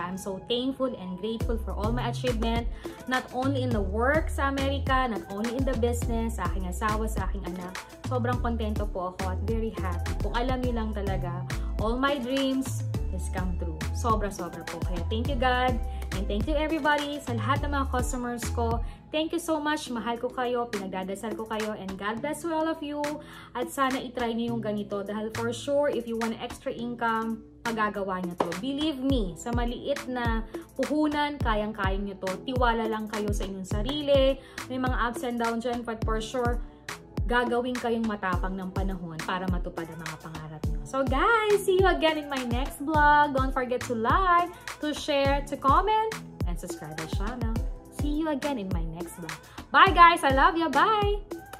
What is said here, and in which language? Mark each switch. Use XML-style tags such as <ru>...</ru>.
<en>I'm so thankful and grateful for all my achievement. Not only in the work</en> <tl>sa Amerika,</tl> <en>not only in the business,</en> <tl>sa aking asawa, sa aking anak. Sobrang kontento po ako at very happy. Kung alam niyo lang talaga,</tl> <en>all my dreams has come true.</en> <tl>Sobra-sobra po. Kaya</tl> <en>thank you God. And thank you everybody</en> <tl>sa lahat ng mga customers ko.</tl> <en>Thank you so much.</en> <tl>Mahal ko kayo. Pinagdadasal ko kayo.</tl> <en>And God bless all of you.</en> <tl>At sana itry niyo yung ganito. Dahil for sure,</tl> <en>if you want extra income,</en> <tl>magagawa niyo to.</tl> <en>Believe me,</en> <tl>sa maliit na puhunan, kayang-kaya niyo to. Tiwala lang kayo sa inyong sarili. May mga ups and downs dyan,</tl> <en>but for sure,</en> <tl>gagawin kayong matapang ng panahon para matupad ang mga pangarap niyo.</tl> <en>So guys, see you again in my next vlog. Don't forget to like, to share, to comment, and subscribe to the channel. See you again in my next vlog. Bye guys! I love you! Bye!</en>